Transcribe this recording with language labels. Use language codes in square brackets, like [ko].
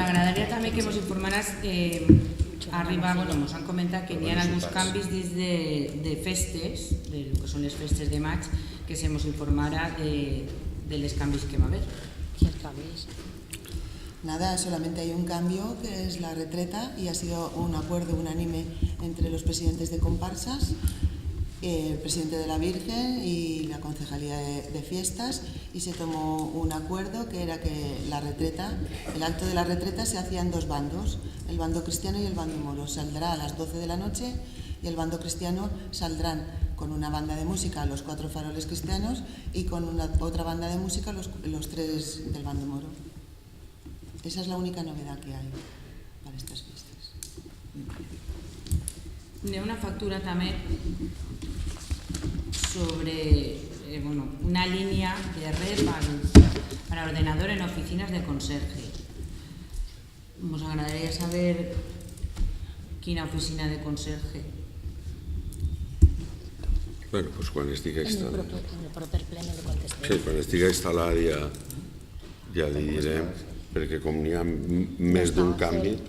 [ca] agradaria també que ens informaràs ens han comentat que hi ha alguns canvis dins de festes, del que són les festes de maig, que se ens informarà de les canvis que va haver. Quins canvis? [es] Nada, solamente hay un cambio que es la retreta y ha sido un acuerdo unánime entre los presidentes de comparsas, el presidente de la Virgen y la Concejalía de Fiestas, y se tomó un acuerdo que era que la retreta, el acto de la retreta se hacía en dos bandos, el bando cristiano y el bando moro. Saldrá a las 12 de la noche y el bando cristiano saldrán con una banda de música los 4 faroles cristianos y con otra banda de música los 3 del bando moro. Esa es la única novedad que hay para estas fiestas. [ca] Hi ha una factura també sobre una línia de red [es] para ordenador en oficinas [ca] de conserje. Nos agradaria saber quina oficina de conserje. bueno, pues quan estigui En el instal·lat. proper ple no li contestaré. Sí, quan estigui instal·lat ja li direm, perquè com n'hi ha més d'un canvi,